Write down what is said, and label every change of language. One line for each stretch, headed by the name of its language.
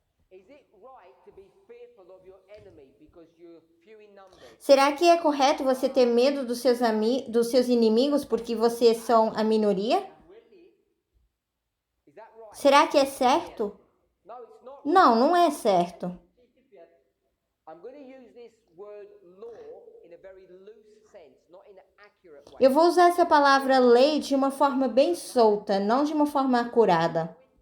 English: Is it right to be fearful of your enemy because you're few in numbers?
Portuguese: Será que é correto você ter medo dos seus inimigos porque vocês são a minoria?
English: Is that right?
Portuguese: Será que é certo?
English: No, it's not.
Portuguese: Não, não é certo.
English: I'm going to use this word law in a very loose sense, not in an accurate way.
Portuguese: Eu vou usar essa palavra lei de uma forma bem solta, não de uma forma acurada.